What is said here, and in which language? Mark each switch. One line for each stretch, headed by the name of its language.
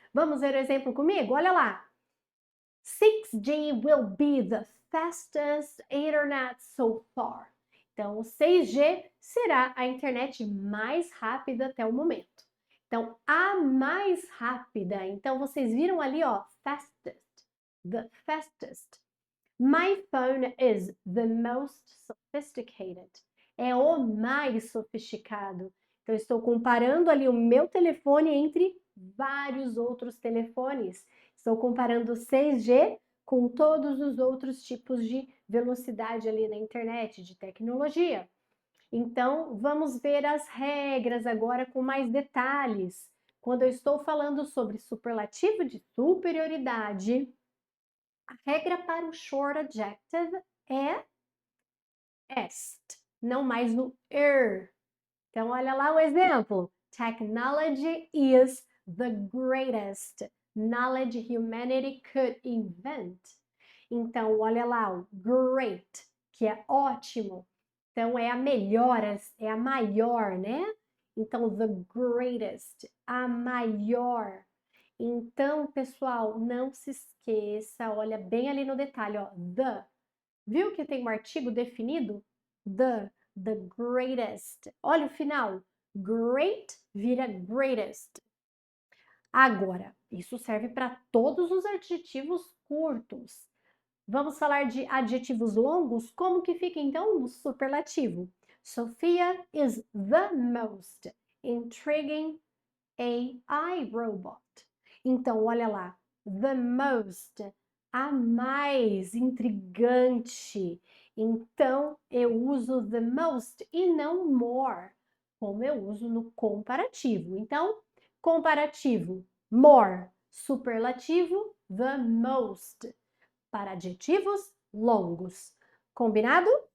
Portuguese: Vamos ver o exemplo comigo? Olha lá.
English: 6G will be the fastest internet so far.
Portuguese: Então, o 6G será a internet mais rápida até o momento. Então, a mais rápida. Então, vocês viram ali, ó, fastest.
English: The fastest. My phone is the most sophisticated.
Portuguese: É o mais sofisticado. Então, estou comparando ali o meu telefone entre vários outros telefones. Estou comparando o 6G com todos os outros tipos de velocidade ali na internet, de tecnologia. Então, vamos ver as regras agora com mais detalhes. Quando eu estou falando sobre superlativo de superioridade, a regra para o
English: short adjective
Portuguese: é est, não mais o er. Então, olha lá o exemplo.
English: Technology is the greatest knowledge humanity could invent.
Portuguese: Então, olha lá o great, que é ótimo. Então, é a melhor, é a maior, né? Então, the greatest, a maior. Então, pessoal, não se esqueça, olha bem ali no detalhe, ó, the. Viu que tem um artigo definido? The greatest. Olha o final. Great vira greatest. Agora, isso serve para todos os adjetivos curtos. Vamos falar de adjetivos longos? Como que fica então no superlativo?
English: Sophia is the most intriguing AI robot.
Portuguese: Então, olha lá, the most, a mais intrigante. Então, eu uso the most e não more, como eu uso no comparativo. Então, comparativo, more, superlativo, the most, para adjetivos longos. Combinado?